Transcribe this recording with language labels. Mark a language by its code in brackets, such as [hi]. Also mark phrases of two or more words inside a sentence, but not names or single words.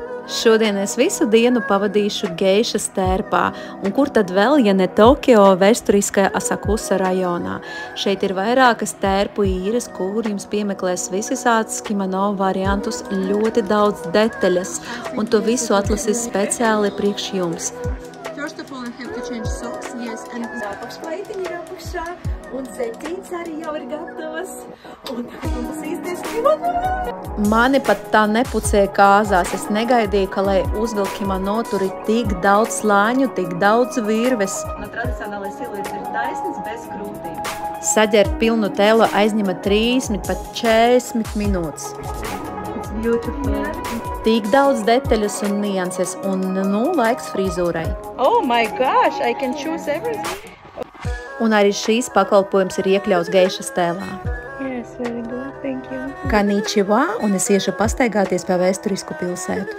[lv] Šodien es visu dienu pavadīšu geišas tērpā, un kur tad vēl, ja ne Tokio vēsturiskajā Asakusa rajonā. Šeit ir vairākas tērpu īres, kur jums piemeklēs visisādas kimono variantus, ļoti daudz detaļas, un to visu atlasīs speciāli priekš jums. [en] First of all, I have to change socks, yes, [lv] and apakšplaitiņi ir apakšā, un ceķītes arī jau ir gatavas, un mums īsties kimono. Mani pat tā nepucēja kāzās, es negaidīju, ka, lai uzvilk kimono, tur ir tik daudz slāņu, tik daudz virves. Tradicionālais siluets ir taisns bez krūtīm. Saģert pilnu tēlu aizņema 30 pat 40 minūtes. [en] It's beautiful. [lv] Tik daudz detaļas un nianses, un laiks frizūrai. [en] Oh my gosh, I can choose everything. [lv] Un arī šīs pakalpojums ir iekļauts geišas tēlā. [en] Yes, very good, thank you. [lv] Konnichiwa, un es iešu pastaigāties pa vēsturisku pilsētu.